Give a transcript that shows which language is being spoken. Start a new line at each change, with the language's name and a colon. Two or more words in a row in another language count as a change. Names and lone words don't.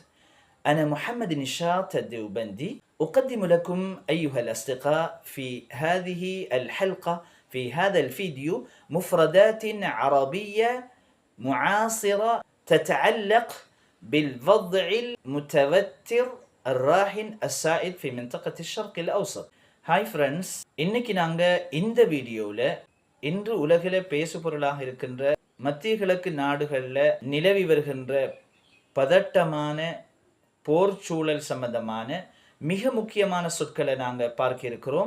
Arabic: أنا محمد نشاط الديوبندي، أقدم لكم أيها الأصدقاء في هذه الحلقة في هذا الفيديو مفردات عربية معاصرة تتعلق بالوضع المتوتر الراهن السائد في منطقة الشرق الأوسط.
English: Hi friends,
Tamil: இன்னைக்கு நாங்கள் இந்த வீடியோவில் இன்று உலகில் பேசுபொருளாக இருக்கின்ற மத்திய கிழக்கு நாடுகளில் நிலவி வருகின்ற பதட்டமான போர் சூழல் சம்பந்தமான மிக முக்கியமான சொற்களை நாங்கள் பார்க்க இருக்கிறோம்.